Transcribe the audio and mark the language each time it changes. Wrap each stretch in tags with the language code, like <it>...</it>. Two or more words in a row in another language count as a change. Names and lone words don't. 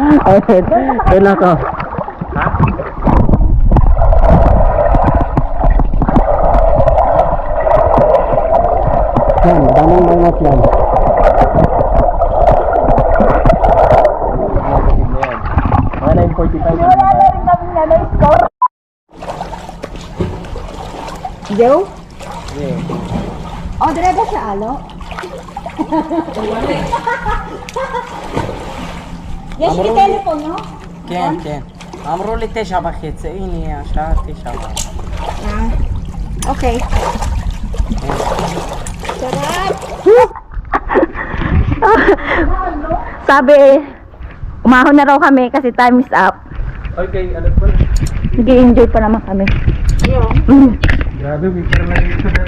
<tl>Okay, kailan to? Yan, daming minus yan. Mga 9:45. Wala na rin kami na score. Joe? Oh, dire ba siya alo?</tl> <he>יש לי טלפון, לא? כן, כן. אמרו לי 9:30, הנה השעה 9.</he> <tl>Okay. Sarap! Sabi, umahon na raw kami kasi</tl> <en>time is up.</en> <tl>Okay, ano po? Nag-enjoy pa naman kami. Grabe, may parang nalito na.</tl>